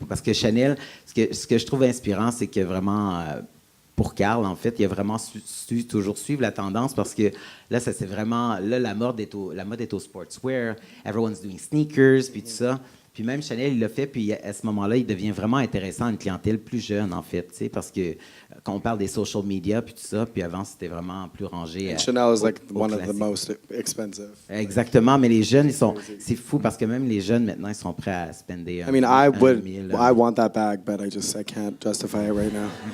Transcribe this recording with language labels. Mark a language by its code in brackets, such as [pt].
[fr] Parce que Chanel, ce que je trouve inspirant, c'est que vraiment, pour Karl, en fait, il a vraiment toujours suivre la tendance parce que là, ça c'est vraiment, là, la mode est au sportswear, [en] everyone's doing sneakers, [fr] puis tout ça. Puis même Chanel, il l'a fait, puis à ce moment-là, il devient vraiment intéressant à une clientèle plus jeune, en fait, tu sais, parce que quand on parle des social media, puis tout ça, puis avant, c'était vraiment plus rangé. [en] Chanel is like one of the most expensive. [fr] Exactement, mais les jeunes, c'est fou parce que même les jeunes, maintenant, ils sont prêts à spender [en] I mean, I want that bag, but I can't justify it right now.